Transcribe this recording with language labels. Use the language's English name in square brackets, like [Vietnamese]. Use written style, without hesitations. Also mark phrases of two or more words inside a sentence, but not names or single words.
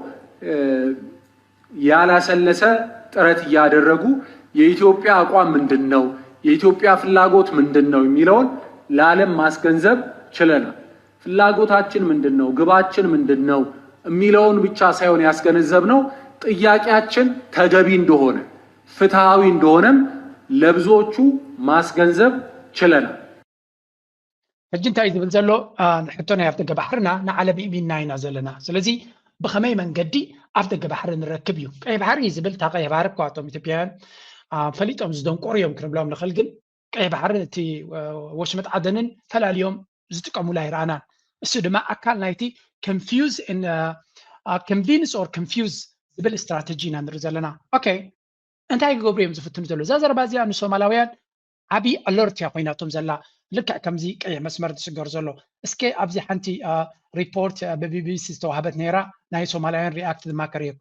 [Amharic] ያላሰለሰ ጥረት እያደረጉ የኢትዮጵያ አቋም ምንድነው፣ የኢትዮጵያ ፍላጎት ምንድነው የሚለውን ለዓለም ማስገንዘብ ችለናል። ፍላጎታችን ምንድነው፣ ግባችን ምንድነው የሚለውን ብቻ ሳይሆን ያስገነዘብነው ጥያቄያችን ተገቢ እንደሆነ ፍትሃዊ እንደሆነም ለብዙዎቹ ማስገንዘብ ችለናል። [Tigrinya] ሕጂ እንታይ ዝብል ዘሎ ሕቶ ናይ ኣብ ደገ ባሕርና ንዓለም ኢልና ኢና ዘለና። ስለዚ ብኸመይ መንገዲ ኣብ ደገ ባሕሪ ንረክብ እዩ። ቀይሕ ባሕሪ ዝብል እታ ቀይሕ ባሕሪ እኳቶም ኢትዮጵያውያን ፈሊጦም ዝደንቆሩ እዮም ክንብሎም ንኽእል። ግን ቀይሕ ባሕሪ እቲ ወሽመጥ ዓደንን ፈላልዮም ዝጥቀሙላ ይረኣና። እሱ ድማ ኣካል ናይቲ [English] confuse and convince or confuse [Tigrinya] ዝብል ስትራቴጂ ኢና ንርኢ ዘለና ኦኬ እንታይ ክገብሩ እዮም ዝፍትኑ ዘሎ እዛ ዘረባ እዚኣ ንሶማላውያን ዓብይ ኣለርት እያ ኮይናቶም ዘላ ልክዕ ከምዚ ቀይሕ መስመር ዝስገር ዘሎ እስኪ ኣብዚ ሓንቲ ሪፖርት ብቢቢሲ ዝተዋሃበት ነይራ ናይ ሶማላውያን ሪኣክት ድማ ከሪአኩም